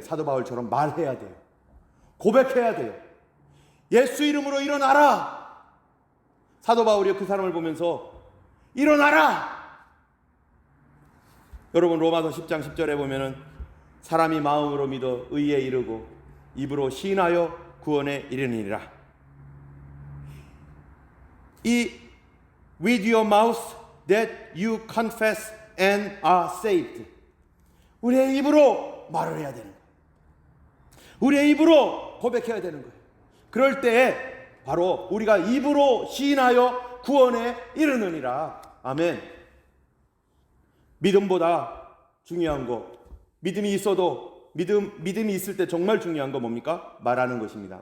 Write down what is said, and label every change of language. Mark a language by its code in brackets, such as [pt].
[ko] 사도 바울처럼 말해야 돼요. 고백해야 돼요. 예수 이름으로 일어나라! 사도 바울이 그 사람을 보면서 일어나라! 여러분, 로마서 10장 10절에 보면은 사람이 마음으로 믿어 의에 이르고 입으로 시인하여 구원에 이르니라. [en] 이 with your mouth that you confess and are saved. [ko] 우리의 입으로 말을 해야 되는 거예요. 우리의 입으로 고백해야 되는 거예요. 그럴 때에 바로 우리가 입으로 시인하여 구원에 이르느니라. 아멘. 믿음보다 중요한 거, 믿음이 있어도 믿음이 있을 때 정말 중요한 거 뭡니까? 말하는 것입니다.